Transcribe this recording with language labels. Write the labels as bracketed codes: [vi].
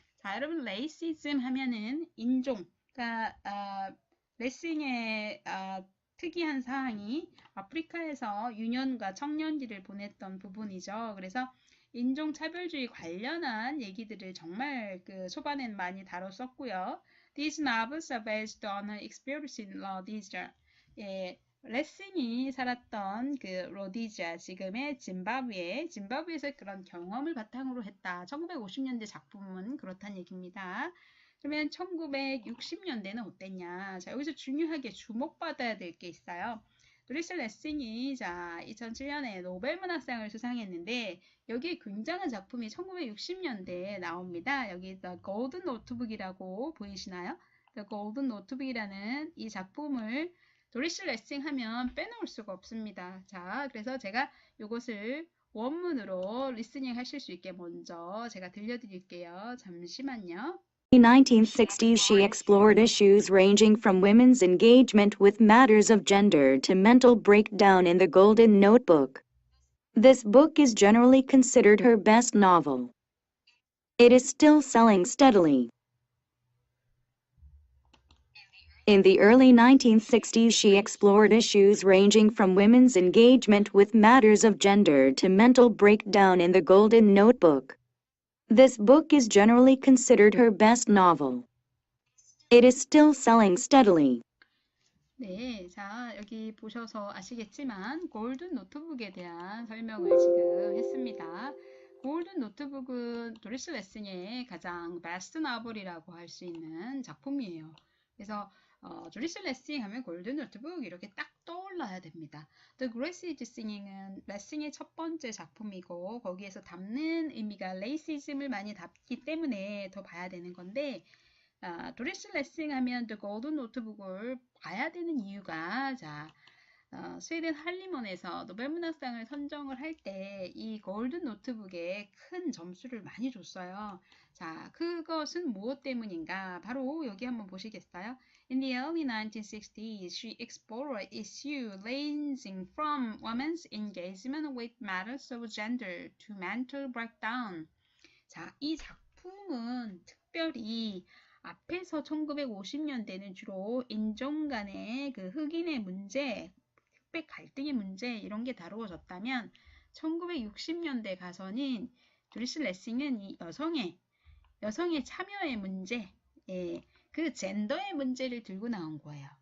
[ko] 자, 여러분 racism 하면은 인종. 그러니까 레싱의 특이한 사항이 아프리카에서 유년과 청년기를 보냈던 부분이죠. 그래서 인종차별주의 관련한 얘기들을 정말 그 초반엔 많이 다뤘었고요. [en] These novels are based on her experience in Rhodesia. [ko] 레싱이 살았던 그 로디지아, 지금의 짐바브웨에서 그런 경험을 바탕으로 했다. 1950년대 작품은 그렇다는 얘기입니다. 그러면 1960년대는 어땠냐? 자, 여기서 중요하게 주목받아야 될 게 있어요. 도리스 레싱이 2007년에 노벨문학상을 수상했는데 여기에 굉장한 작품이 1960년대에 나옵니다. 여기 The Golden Notebook이라고 보이시나요? The Golden Notebook이라는 이 작품을 도리스 레싱 하면 빼놓을 수가 없습니다. 자, 그래서 제가 이것을 원문으로 리스닝 하실 수 있게 먼저 제가 들려드릴게요. 잠시만요. [en] In the 1960s, she explored issues ranging from women's engagement with matters of gender to mental breakdown in The Golden Notebook. This book is generally considered her best novel. It is still selling steadily. In the early 1960s, she explored issues ranging from women's engagement with matters of gender to mental breakdown in The Golden Notebook. This book is generally considered her best novel. It is still selling steadily. [ko] 네, 자, 여기 보셔서 아시겠지만 골든 노트북에 대한 설명을 지금 했습니다. 골든 노트북은 도리스 레싱의 가장 베스트 나블이라고 할 수 있는 작품이에요. 그래서 도리스 레싱 하면 골든 노트북 이렇게 딱 떠올라야 됩니다. The Grace is Singing은 레싱의 첫 번째 작품이고 거기에서 담는 의미가 레이시즘을 많이 담기 때문에 더 봐야 되는 건데 도리스 레싱 하면 The Golden Notebook을 봐야 되는 이유가 스웨덴 할리먼에서 노벨 문학상을 선정을 할 때 이 골든 노트북에 큰 점수를 많이 줬어요. 자, 그것은 무엇 때문인가? 바로 여기 한번 보시겠어요? [en] In the early 1960s, she explored issues ranging from women's engagement with matters of gender to mental breakdown. [ko] 자, 이 작품은 특별히 앞에서 1950년대는 주로 인종 간의 그 흑인의 문제, 흑백 갈등의 문제 이런 게 다루어졌다면 1960년대 가서는 도리스 레싱은 이 여성의 참여의 문제, 그 젠더의 문제를 들고 나온 거예요.